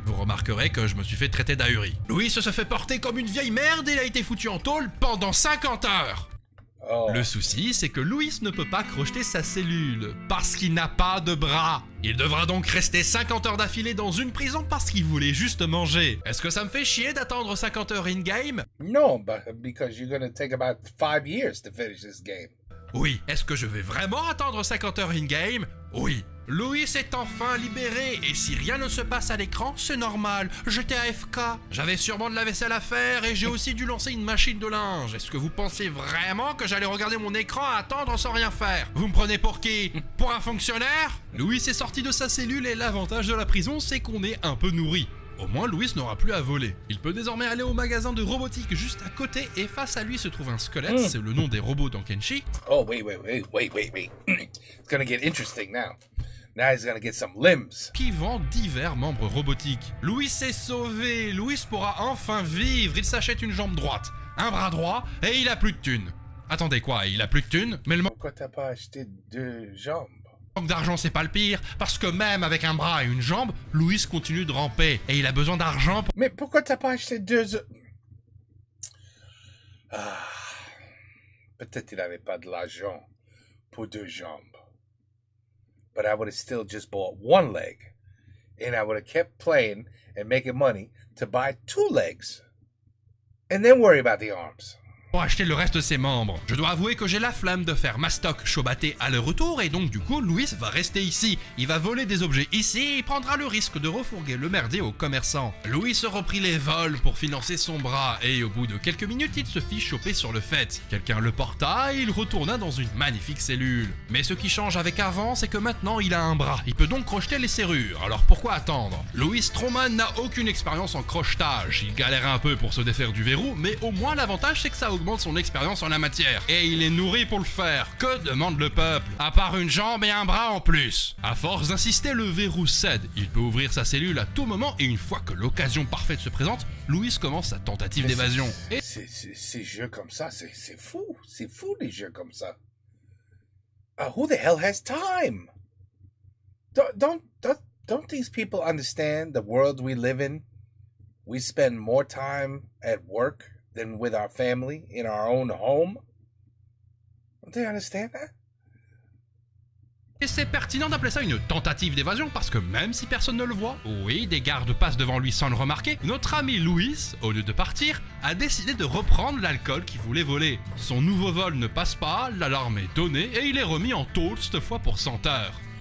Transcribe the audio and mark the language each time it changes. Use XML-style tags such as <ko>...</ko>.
<fr>Vous remarquerez que je me suis fait traiter d'ahuri. Louise se fait porter comme une vieille merde et il a été foutu en tôle pendant 50 heures. Oh. Le souci, c'est que Louis ne peut pas crocheter sa cellule, parce qu'il n'a pas de bras. Il devra donc rester 50 heures d'affilée dans une prison parce qu'il voulait juste manger. Est-ce que ça me fait chier d'attendre 50 heures in-game?</fr> <en>No, but because you're gonna take about 5 years to finish this game.</en> <fr>Oui. Est-ce que je vais vraiment attendre 50 heures in-game? Oui. Louis est enfin libéré, et si rien ne se passe à l'écran, c'est normal, j'étais AFK. J'avais sûrement de la vaisselle à faire, et j'ai aussi dû lancer une machine de linge. Est-ce que vous pensez vraiment que j'allais regarder mon écran à attendre sans rien faire? Vous me prenez pour qui? Pour un fonctionnaire? Louis est sorti de sa cellule, et l'avantage de la prison, c'est qu'on est un peu nourri. Au moins, Louis n'aura plus à voler. Il peut désormais aller au magasin de robotique juste à côté, et face à lui se trouve un squelette, c'est le nom des robots dans Kenshi.</fr> <en>Oh, wait. It's gonna get interesting now. Now he's gonna get some limbs.</en> <fr>Qui vend divers membres robotiques. Louis est sauvé, Louis pourra enfin vivre, il s'achète une jambe droite, un bras droit, et il a plus de thunes. Attendez quoi, il a plus de thunes? Mais le Pourquoi t'as pas acheté 2 jambes? manque d'argent c'est pas le pire, parce que même avec un bras et une jambe, Louis continue de ramper, et il a besoin d'argent pour... Mais pourquoi t'as pas acheté 2... Ah... Peut-être il avait pas de l'argent pour 2 jambes.</fr> <en>But I would have still just bought 1 leg. And I would have kept playing and making money to buy 2 legs. And then worry about the arms.</en> <fr>pour acheter le reste de ses membres. Je dois avouer que j'ai la flemme de faire Mastok Chobate à leur retour et donc du coup Louis va rester ici. Il va voler des objets ici et il prendra le risque de refourguer le merdier aux commerçants. Louis se reprit les vols pour financer son bras et au bout de quelques minutes il se fit choper sur le fait. Quelqu'un le porta et il retourna dans une magnifique cellule. Mais ce qui change avec avant c'est que maintenant il a un bras. Il peut donc crocheter les serrures. Alors pourquoi attendre? Louis Stroman n'a aucune expérience en crochetage. Il galère un peu pour se défaire du verrou mais au moins l'avantage c'est que ça augmente son expérience en la matière. Et il est nourri pour le faire. Que demande le peuple? À part une jambe et un bras en plus. À force d'insister, le verrou cède. Il peut ouvrir sa cellule à tout moment et une fois que l'occasion parfaite se présente, Louis commence sa tentative d'évasion. Et... Ces jeux comme ça, c'est fou. C'est fou les jeux comme ça.</fr> <en>Who the hell has time? Don't these people understand the world we live in? We spend more time at work than with our family in our own home. Don't they understand that?</en> <fr>Et c'est pertinent d'appeler ça une tentative d'évasion parce que même si personne ne le voit, oui, des gardes passent devant lui sans le remarquer, notre ami Louis, au lieu de partir, a décidé de reprendre l'alcool qu'il voulait voler. Son nouveau vol ne passe pas, l'alarme est donnée et il est remis en tôle cette fois pour 100 heures.</fr>